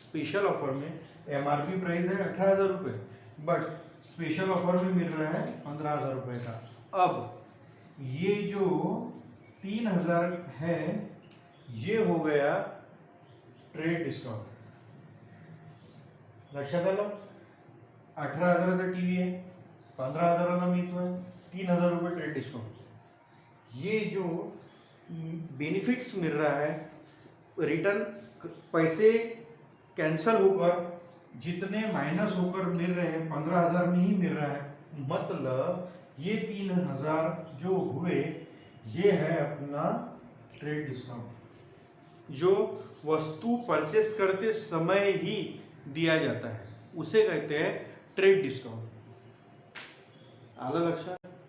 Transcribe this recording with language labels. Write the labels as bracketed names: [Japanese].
[Hindi] Special offer में MRP price है 18,000 रुपये, बट स्पेशल ऑफर में मिल रहा है 15,000 रुपये का। अब ये जो 3,000 है, ये हो गया ट्रेड डिस्काउंट। [Marathi] लक्षात आलं? 18,000चा टीव्ही आहे, 15,000ला मिळतोय, 3,000 रुपये ट्रेड डिस्काउंट। [Hindi] ये जो बेनिफिट्स मिल रहा है, रिटर्न पैसे कैंसल होकर जितने माइनस होकर मिल रहे हैं 15,000 में ही मिल रहा है। मतलब ये 3,000 जो हुए, ये है अपना ट्रेड डिस्काउंट, जो वस्तु परचेस करते समय ही दिया जाता है, उसे कहते हैं ट्रेड डिस्काउंट। [Marathi] आलं लक्षात?